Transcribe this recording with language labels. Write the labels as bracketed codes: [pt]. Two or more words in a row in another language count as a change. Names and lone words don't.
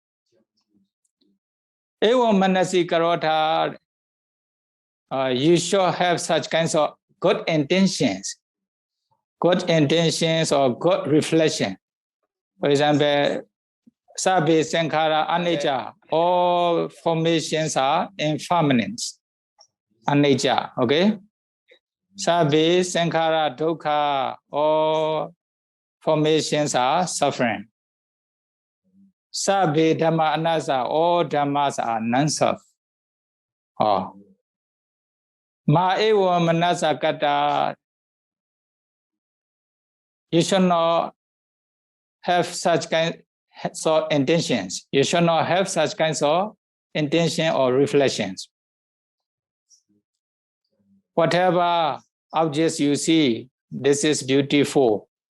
[pi] Evam Manasi Karota, [en] you should have such kinds of good intentions or good reflection. For example, [pi] Sabbe Sankhara Anicca, [en] all formations are impermanent. [pi] Anicca, okay? Sabbe Sankhara Dukkha, [en] all formations are suffering. [pi] Sabbe Dhamma Anatta, [en] all Dhammas are non-self. [pi] Oh. Ma ewa manasa kata, [en] you should not have such kinds of intentions. You should not have such kinds of intention or reflections. Whatever objects you see, this is beautiful.